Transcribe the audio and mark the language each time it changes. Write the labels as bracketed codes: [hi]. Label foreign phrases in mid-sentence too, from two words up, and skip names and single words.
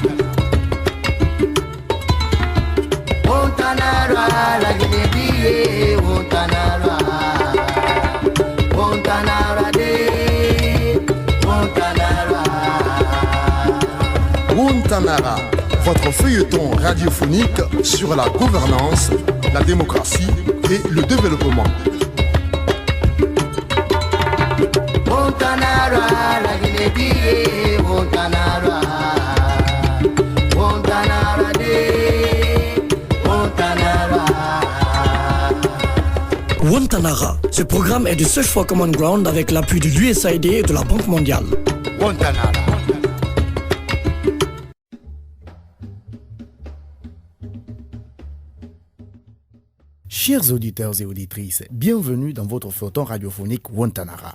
[fr] Montanara, la Guinée, Montanara. Montanara de Montanara. Montanara, votre feuilleton radiophonique sur la gouvernance, la démocratie et le développement. Montanara, la Guinée, Montanara. Montanara de Montanara. Montanara, ce programme est de Search for Common Ground avec l'appui de l'USAID et de la Banque mondiale. Montanara. Chers auditeurs et auditrices, bienvenue dans votre feuilleton radiophonique Montanara.